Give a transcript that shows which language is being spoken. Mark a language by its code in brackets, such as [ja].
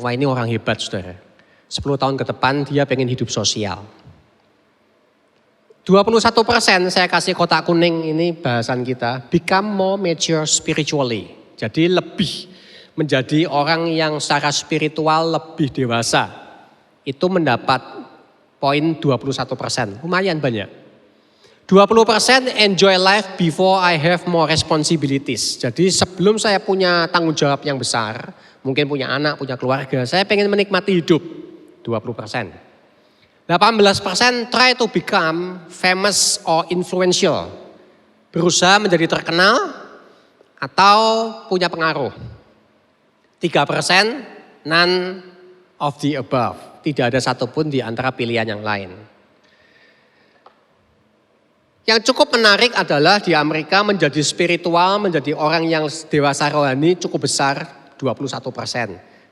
[id] Wah ini orang hebat saudara, 10 tahun ke depan dia pengen hidup sosial. 21% saya kasih kotak kuning ini bahasan kita, [en] become more mature spiritually. [id] Jadi lebih menjadi orang yang secara spiritual lebih dewasa. Itu mendapat poin 21%, lumayan banyak. [en] 20% enjoy life before I have more responsibilities. [id] Jadi sebelum saya punya tanggung jawab yang besar, mungkin punya anak, punya keluarga, saya pengen menikmati hidup. 20%. [en] 18% try to become famous or influential. [id] Berusaha menjadi terkenal atau punya pengaruh. [en] 3% none of the above. [id] Tidak ada satupun di antara pilihan yang lain. Yang cukup menarik adalah di Amerika menjadi spiritual, menjadi orang yang dewasa rohani cukup besar, 21%.